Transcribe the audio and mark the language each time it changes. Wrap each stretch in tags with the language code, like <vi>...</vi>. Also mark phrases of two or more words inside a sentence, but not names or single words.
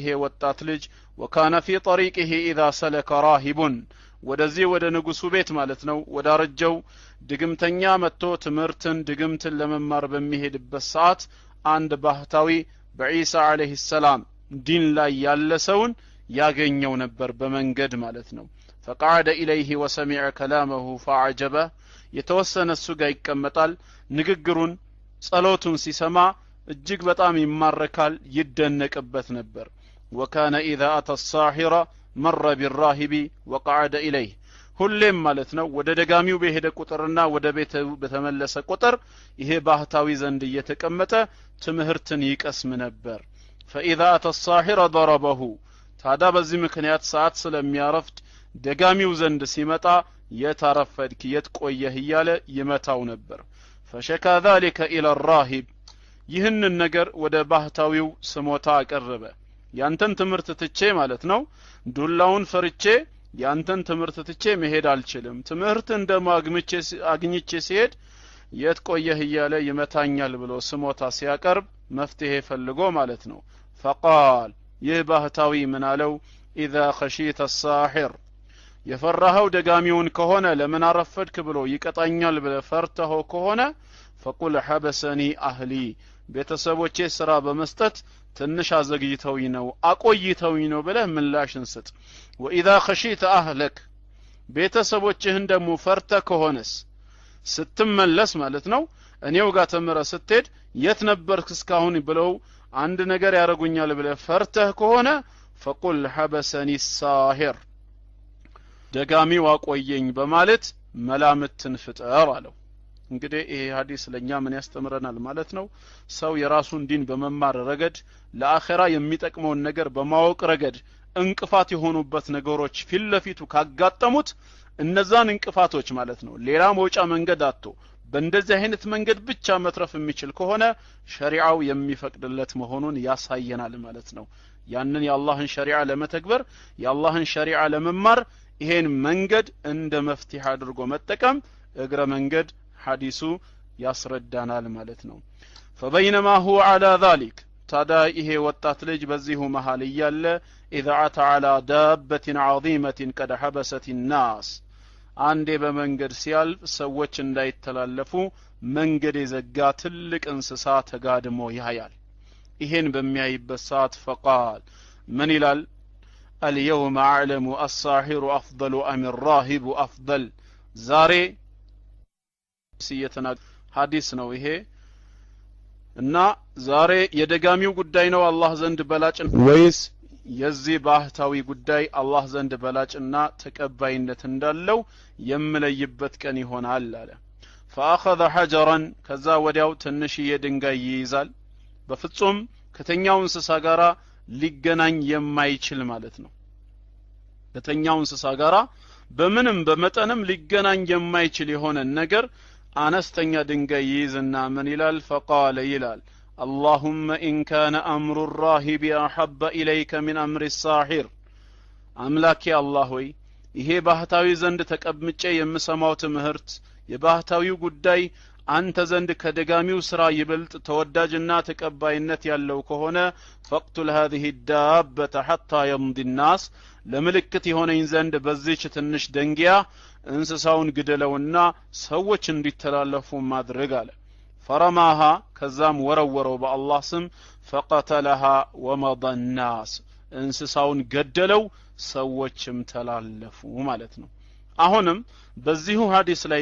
<am>ወጣት ልጅ</am> <ar>وكان في طريقه إذا سلك راهبا</ar> <am>ወደዚህ ወደ ንጉሱ ቤት ማለት ነው ወዳረጀው ድግምተኛ መጥቶ ትምህርትን ድግምትን ለመማር በሚሄድበት ሰዓት አንድ ባህታዊ በኢሳ</am> <ar>عليه السلام</ar> <am>ዲን ላይ ያለ ሰውን ያገኘው ነበር በመንገድ ማለት ነው።</am> <ar>فقعد إليه وسمع كلامه فعجبه</ar> <am>የተወሰነ እሱ ጋር ይቀመጣል። ንግግሩን ጸሎቱን ሲሰማ እጅግ በጣም ይማረካል ይደነቅበት ነበር።</am> <ar>وكان إذا أتى الساحر مر بالراهب وقعد إليه</ar> <am>ሁሌም ማለት ነው ወደ ደጋሚው በሄደ ቁጥርና ወደ ቤቱ በተመለሰ ቁጥር ይሄ ባህታዊ ዘንድ እየተቀመጠ ትምህርትን ይቀስም ነበር።</am> <ar>فإذا أتى الساحر ضربه</ar> <am>ታዳ በዚህ ምክንያት ሰዓት ስለሚያረፍድ ደጋሚው ዘንድ ሲመጣ የታረፈድክ የትቆየህ እያለ ይመታው ነበር።</am> <ar>فشكى ذلك إلى الراهب</ar> <am>ይህንን ነገር ወደ ባህታዊው ስሞታ አቀረበ። ያንተን ትምህርት ትቼ ማለት ነው ዱላውን ፈርቼ ያንተን ትምህርት ትቼ መሄድ አልችልም። ትምህርት አግኝቼ ሲሄድ የት ቆየህ እያለ ይመታኛል ብሎ ስሞታ ሲያቀርብ መፍትሄ ፈልጎ ማለት ነው። فقال ይህ ባህታዊ ምን አለው?</am> <ar>إذا خشيت الساحر</ar> <am>የፈራኸው ደጋሚውን ከሆነ ለምን አረፈድክ ብሎ ይቀጣኛል ብለህ ፈርተኸው ከሆነ</am> <ar>فقل حبسني أهلي</ar> <am>ቤተሰቦቼ ስራ በመስጠት ትንሽ አዘግይተውኝ ነው አቆይተውኝ ነው ብለህ ምላሽን ስጥ።</am> <ar>وإذا خشيت أهلك</ar> <am>ቤተሰቦችህን ደግሞ ፈርተህ ከሆነስ ስትመለስ ማለት ነው እኔው ጋር ተምረህ ስትሄድ የት ነበርክ እስካሁን ብለው አንድ ነገር ያረጉኛል ብለህ ፈርተህ ከሆነ</am> <ar>فقل حبسني الساحر</ar> <am>ደጋሚው አቆየኝ በማለት መላምትን ፍጠር አለው። እንግዲህ ይሄ ሐዲስ ለኛ ምን ያስተምረናል ማለት ነው? ሰው የራሱን ዲን በመማር ረገድ ለአኺራ የሚጠቅመውን ነገር በማወቅ ረገድ እንቅፋት የሆኑበት ነገሮች ፊትለፊቱ ካጋጠሙት እነዛን እንቅፋቶች ማለት ነው ሌላ መውጫ መንገድ አጥቶ በእንደዚህ አይነት መንገድ ብቻ መትረፍ የሚችል ከሆነ ሸሪዓው የሚፈቅድለት መሆኑን ያሳየናል ማለት ነው። ያንን የአላህን ሸሪዓ ለመተግበር የአላህን ሸሪዓ ለመማር ይሄን መንገድ እንደ መፍትሄ አድርጎ መጠቀም እግረ መንገድ ሐዲሱ ያስረዳናል ማለት ነው فبينما</am> <ar>هو على ذلك</ar> <am>ታዲያ ይሄ ወጣት ልጅ በዚሁ መሃል እያለ</am> <ar>اذا اتى على دابة عظيمة قد حبست الناس</ar> <am>አንዴ በመንገድ ሲያልፍ ሰዎች እንዳይተላለፉ መንገድ የዘጋ ትልቅ እንስሳ ተጋድሞ ያያል ይሄን በሚያይበት ሰዓት</am> <ar>فقال من</ar> <am>ይላል</am> <ar>اليوم اعلم الساحر افضل ام الراهب افضل</ar> <am>ዛሬ ሲየተና ሐዲስ ነው ይሄ እና ዛሬ የደጋሚው ጉዳይ ነው አላህ ዘንድ በላጭ ወይስ የዚህ ባህታዊ ጉዳይ አላህ ዘንድ በላጭና ተቀባይነት እንዳለው የምለይበት ቀን ይሆናል አለ</am> <ar>فاخذ حجرا</ar> <am>ከዛ ወዲያው ትንሽዬ ድንጋይ ይይዛል በፍጹም ከተኛው እንስሳ ጋራ ሊገናኝ የማይችል ማለት ነው ከተኛው እንስሳ ጋራ በምንም በመጠንም ሊገናኝ የማይችል የሆነ ነገር አነስተኛ ድንጋይ ይይዝና ምን ይላል فقال ይላል</am> <ar>اللهم إن كان أمر الراهب أحب إليك من أمر الساحر أملاك يا الله وي</ar> <am>ይሄ ባህታዊ ዘንድ ተቀምጬ የምሰማው ትምህርት የባህታዊው ጉዳይ አንተ ዘንድ ከደጋሚው ስራ ይበልጥ ተወዳጅና ተቀባይነት ያለው ከሆነ</am> <ar>فقتل هذه الدابة حتى يمضي الناس</ar> <am>ለምልክት የሆነኝ ዘንድ በዚህች ትንሽ ደንጊያ እንስሳውን ግደለውና ሰዎች እንዲተላለፉ ማድረግ አለ فرماها ከዛም ወረወረው በአላህ ስም</am> <ar>فقتلها ومضى الناس</ar> <am>እንስሳውን ገደለው ሰዎችም ተላለፉ ማለት ነው አሁንም በዚሁ ሐዲስ ላይ</am>